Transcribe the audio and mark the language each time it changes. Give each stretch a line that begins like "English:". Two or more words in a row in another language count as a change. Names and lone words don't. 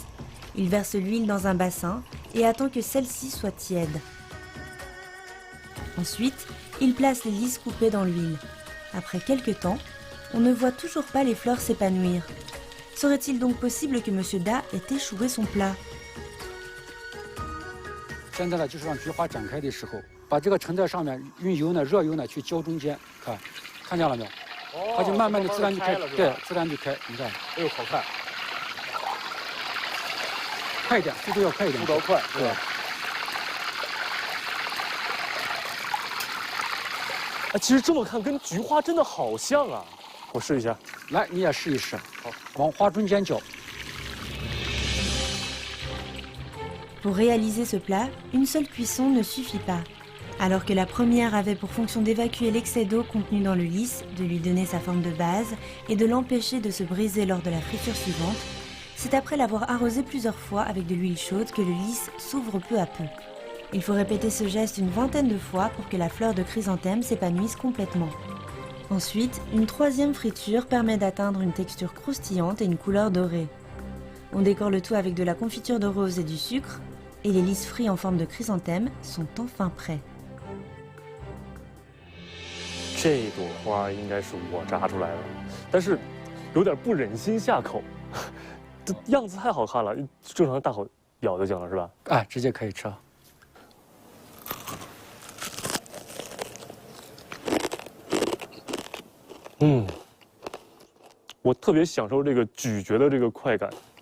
French: Il verse l'huile dans un bassin et attend que celle-ci soit tiède. Ensuite, il place les lys coupés dans l'huile. Après quelques temps, on ne voit toujours pas les fleurs s'épanouir. Serait-il donc possible que Monsieur Da ait échoué son plat?
Chinese: 现在呢，就是让菊花展开的时候，把这个盛在上面，用油呢，热油呢去浇中间，看见了没有？它就慢慢的自然就开，对，自然就开。你看，哎呦，好看！快一点，速度要快一点，速度要快，对。哎，其实这么看，跟菊花真的好像啊！我试一下，来，你也试一试。好，往花中间浇。
French: Pour réaliser ce plat, une seule cuisson ne suffit pas. Alors que la première avait pour fonction d'évacuer l'excès d'eau contenu dans le lys, de lui donner sa forme de base et de l'empêcher de se briser lors de la friture suivante, c'est après l'avoir arrosé plusieurs fois avec de l'huile chaude que le lys s'ouvre peu à peu. Il faut répéter ce geste une vingtaine de fois pour que la fleur de chrysanthème s'épanouisse complètement. Ensuite, une troisième friture permet d'atteindre une texture croustillante et une couleur dorée. On décore le tout avec de la confiture de rose et du sucre, et les lys frits en forme de chrysanthème sont enfin prêts.
Chinese: 这朵花应该是我扎出来的，但是有点不忍心下口，这样子太好看了，正常大口咬就行了，是吧？哎，直接可以吃。我特别享受这个咀嚼的这个快感。